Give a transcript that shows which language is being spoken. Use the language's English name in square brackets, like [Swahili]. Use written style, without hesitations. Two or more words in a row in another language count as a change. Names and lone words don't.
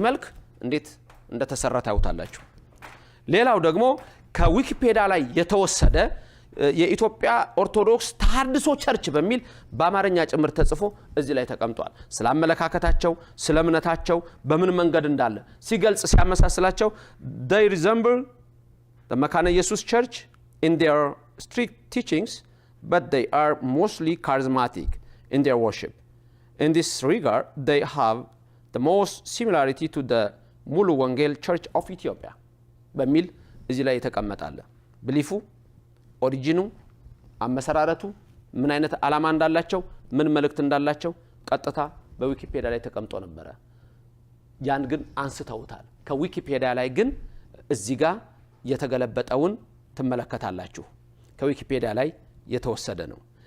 [Amharic] መልክ እንዴት እንደተሰራ ታዩታላችሁ ሌላው ደግሞ ከዊኪፔዲያ ላይ የተወሰደ የኢትዮጵያ ኦርቶዶክስ ተሐድሶ ቸርች በሚል በአማርኛ ጭምር ተጽፎ እዚህ ላይ ተቀምጧል ስላመለካከታቸው ስለምነታቸው በምን መንገድ እንዳለ ሲገልጽ ሲያመሳስላቸው [English] they resemble the መካነ ኢየሱስ church in their strict teachings but they are mostly charismatic in their worship in this regard they have the most similarity to the ሙሉ ወንጌል church of Ethiopia [Amharic] በሚል እዚህ ላይ የተቀመጣለ ብሊፉ ኦሪጂኑ አመሰራረቱ ምን አይነት ዓላማ እንዳላቸው ምን መልእክት እንዳላቸው ቀጥታ በዊኪፔዲያ ላይ ተቀምጦ ነበር ያን ግን አንስተውታል ከዊኪፔዲያ ላይ ግን እዚህ ጋር የተገለበጠውን ትመለከታላችሁ ከዊኪፔዲያ ላይ የተወሰደ ነው